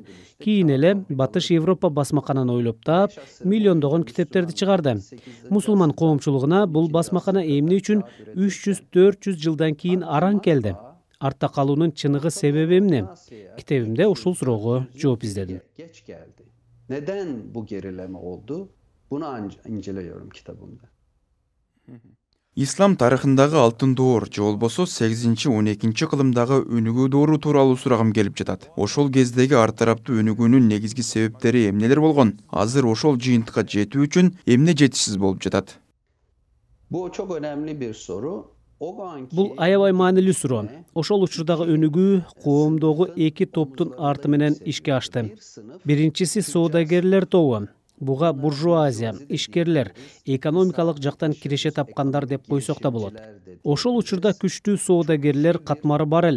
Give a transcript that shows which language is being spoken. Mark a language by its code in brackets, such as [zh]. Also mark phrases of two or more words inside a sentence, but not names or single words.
[ky] Кийин эле Батыш Европа басмакананы ойлоп таап, миллиондогон китептерди чыгарды. Мусулман коомчулугуна бул басмакана эмне үчүн 300-400 жылдан кийин араң келди? Артта калуунун чыныгы себеби эмне? Китебимде ушул суроого жооп издедим. [tr] Neden bu gerileme oldu? Bunu inceliyorum kitabımda. [ky] Ислам тарыхындагы алтын доор же болбосо 8-12 кылымдагы өнүгүү доору тууралуу сурагым келип жатат. Ошол кездеги ар тараптуу өнүгүүнүн негизги себептери эмнелер болгон? Азыр ошол жыйынтыкка жетүү үчүн эмне жетишсиз болуп жатат? [tr] Bu çok önemli bir soru. [ky] Бул аябай маанилүү суроо. Ошол учурдагы өнүгүү коомдогу эки топтун арты менен ишке ашты. Биринчиси соодагерлер тобу. Буга буржуазия, ишкерлер, экономикалык жактан киреше тапкандар деп койсок да болот. Ошол учурда күчтүү соодагерлер катмары бар эле.